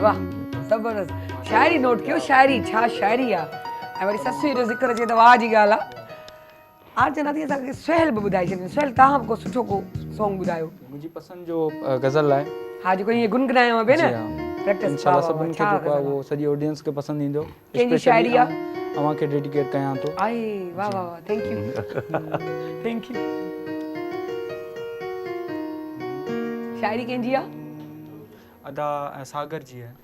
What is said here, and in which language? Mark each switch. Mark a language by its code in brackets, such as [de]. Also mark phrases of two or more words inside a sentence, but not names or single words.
[sd] वाह ज़बरदस्त शाइरी नोट कयो शाइरी छा शाइरी आहे ऐं वरी ससुई जो ज़िक्र अचे त वाह जी ॻाल्हि आहे आज चवंदा थी असांखे सुहेल बि ॿुधाए छॾीनि सुहेल तव्हां बि को सुठो को सॉन्ग ॿुधायो। मुंहिंजी पसंदि जो गज़ल आहे। हा जेको ईअं गुनगुनायो आहे भेण जी हाँ। प्रैक्टिस इंशाल्लाह सभिनि खे जेको आहे उहो सॼी ऑडियंस खे पसंदि ईंदो। कंहिंजी शाइरी आहे? अव्हांखे डेडिकेट कयां थो। आहे वाह वाह वाह [en] thank you thank you. [sd] शाइरी कंहिंजी आहे? अदा सागर जी है।